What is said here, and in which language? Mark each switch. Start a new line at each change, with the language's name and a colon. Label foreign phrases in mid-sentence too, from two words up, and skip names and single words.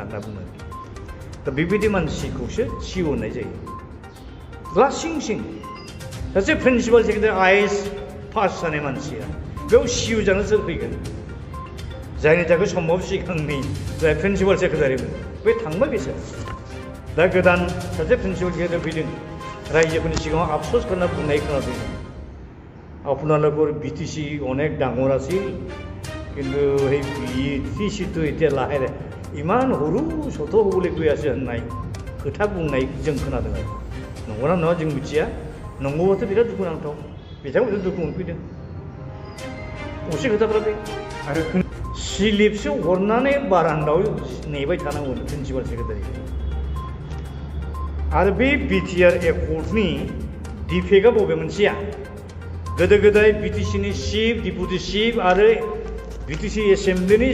Bodo: होनना बुङो दा बेबायदि मानसिखौसो सिअ होननाय जायो लासिं सिं सासे
English: principal secretary
Bodo: आइएएस पास जानाय मानसिया बेयाव सिअ जानो सोर फैगोन जायनि थाखाय सम्भब सिगांनि जाय प्रिन्सिपाल सेक्रेटारिमोन बे थांबाय बिसोर दा गोदान सासे
English: principal secretary
Bodo: फैदों रायजोफोरनि सिगाङाव आफस'स खालामना बुंनाय खोनादों
Assamese: আপোনালোকৰ বিটিসি অনেক ডাঙৰ আছিল কিন্তু সেই বিটিসিটো এতিয়া লাহে লাহে ইমান সৰু ছোট হ'বলৈ গৈ আছে
Bodo: होननाय खोथा बुंनाय जों खोनादों आरो नंगौना नङा जों मिथिया नंगौबाथ' बिराद दुखुनांथाव बिथांमोनजों दुखु मोनफैदों असे खोथाफ्रा बे आरो स्लिपसो हरनानै बारान्दायाव नेबाय थानांगौमोन
English: principal secretary
Bodo: आरो बे बिटिआर एकर्डनि डिफेक्टआ बबे मोनसेया गोदो गोदाय बिटिसिनि
English: chief deputy chief
Bodo: आरो बिटिसि एसेम्ब्लिनि